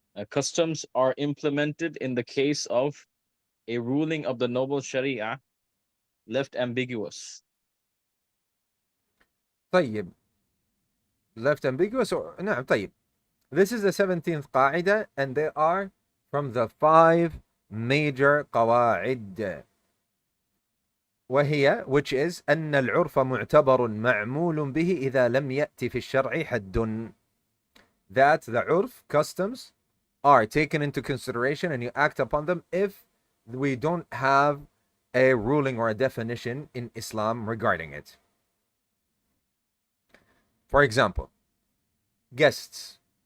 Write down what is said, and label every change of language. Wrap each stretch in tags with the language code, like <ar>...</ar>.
<en>Customs are implemented in the case of a ruling of the noble Sharia left ambiguous.</en> <ar>طيب.</ar> <en>Left ambiguous or</en> <ar>نعم طيب.</ar> <en>This is the 17th قاعدة, and they are from the 5 major قواعد.</en> <ar>وهي,</ar> <en>which is</en> <ar>أن العرف معتبر معمول به إذا لم يأتي في الشرع حد.</ar> <en>That the urf, customs, are taken into consideration and you act upon them if we don't have a ruling or a definition in Islam regarding it. For example, guests.</en>